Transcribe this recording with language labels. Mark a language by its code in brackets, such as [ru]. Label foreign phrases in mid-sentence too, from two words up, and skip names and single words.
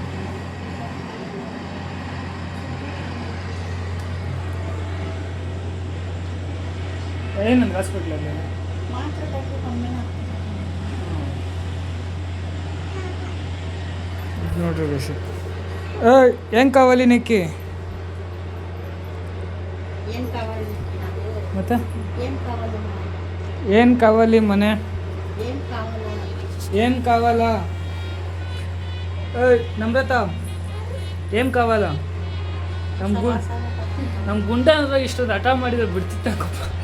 [kn] ಏನಂದ್ರೆ ಹಾಸ್ಪಿಟ್ಲಲ್ಲಿ ನೋಡ್ರಿ ಬೇಸಿ. [te] ఏం కావాలి నీకు? [kn] ಮತ್ತೆ ಏನು ಕಾవాలి ಮನೆ? ಏನು ಕಾವಾಲ? ನಮ್ರತಾ ಏನು ಕಾವಾಲ? ನಮ್ಮ ಗುಂಡ ಅಂದ್ರೆ ಇಷ್ಟೊಂದು ಹಠ ಮಾಡಿದ್ರೆ ಬಿಡ್ತಿತ್ತಪ್ಪ.